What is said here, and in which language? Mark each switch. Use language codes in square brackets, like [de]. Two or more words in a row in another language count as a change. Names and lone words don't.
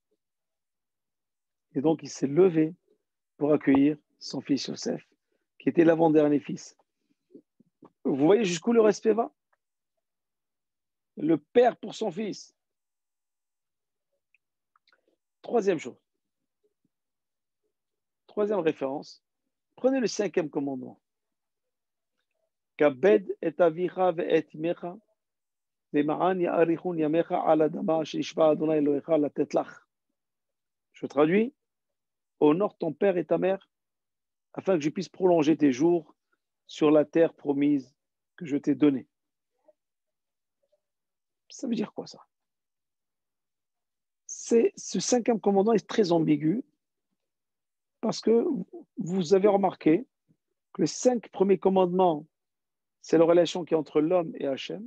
[fr] Et donc, il s'est levé pour accueillir son fils Yosef, qui était l'avant-dernier fils. Vous voyez jusqu'où le respect va? Le père pour son fils. Troisième chose. Troisième référence. Prenez le 5e commandement. [he] כבד את אביך ואת אמך ולמען יאריכון ימיך על האדמה אשר ה' אלהיך לתת לך. [fr] Je traduis. Honore ton père et ta mère afin que je puisse prolonger tes jours sur la terre promise que je t'ai donnée. Ça veut dire quoi ça? Ce 5e commandement est très ambigu parce que vous avez remarqué que les 5 premiers commandements, c'est la relation qui est entre l'homme et Hachem.